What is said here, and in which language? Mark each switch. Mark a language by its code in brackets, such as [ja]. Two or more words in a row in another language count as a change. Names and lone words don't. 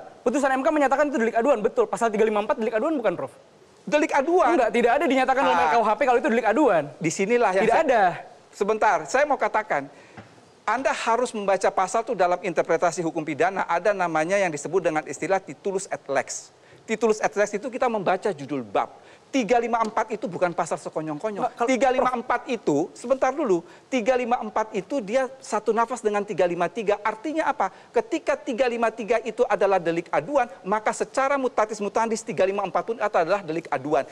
[id] Putusan MK menyatakan itu delik aduan, betul. Pasal 354 delik aduan bukan, Prof? Delik aduan? Enggak, tidak ada dinyatakan dalam RKUHP kalau itu delik aduan. Disinilah yang tidak ada. Sebentar, saya mau katakan. Anda harus membaca pasal itu dalam interpretasi hukum pidana, ada namanya yang disebut dengan istilah [la] titulus et lex. Titulus et lex [id] itu kita membaca judul bab. 354 itu bukan pasal sekonyong-konyong. 354 itu, sebentar dulu, 354 itu dia satu nafas dengan 353. Artinya apa? Ketika 353 itu adalah delik aduan, maka secara [la] mutatis mutandis [id] 354 pun itu adalah delik aduan.